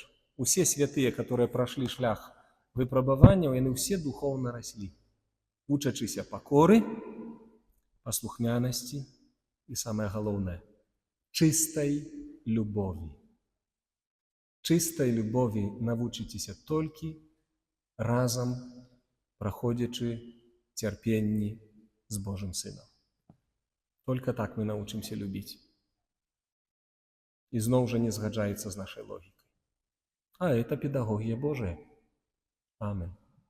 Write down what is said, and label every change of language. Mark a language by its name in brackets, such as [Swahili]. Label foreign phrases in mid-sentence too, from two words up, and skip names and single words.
[Belarusian] Усе святыя, которые прайшлі шлях выпрабаванняў, яны ўсе духоўна раслі, учачыся пакоры, паслухмянасці і, самае галоўнае, чыстай любові. Чыстай любові навучыцеся толькі разам праходзячы цярпенні з Божым Сынам. [Russian] Только так мы научимся любить. И снова же не сгаджается с нашей логикой. А это педагогия Божия. Аминь.